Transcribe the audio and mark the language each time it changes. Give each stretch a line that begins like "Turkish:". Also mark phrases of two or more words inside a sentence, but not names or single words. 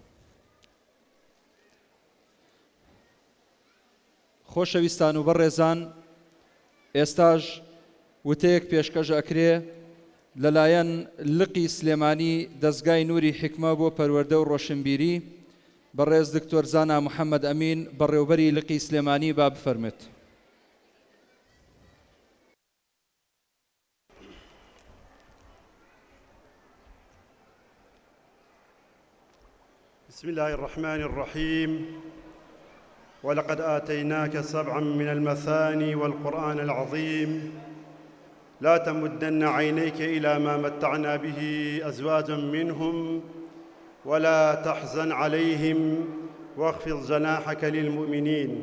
Central Kurdish: خۆشەویستان و بەڕێزان، ئێستاش وتەیەک پێشکەش ئەکرێ لەلایەن لقی سلێمانی دەستگای نووری حکمە بۆ پەروەردە و ڕۆشنبیری بەڕێز دکتۆر زانا محەممەد ئەمین بەڕێوەبەری لقی سلێمانی با بفەرمێت.
Arabic: بسم الله الرحمن الرحيم. ولقد آتيناك سبعا من المثاني والقرآن العظيم لا تمدن عينيك إلى ما متعنا به أزواجا منهم ولا تحزن عليهم واخفض جناحك للمؤمنين.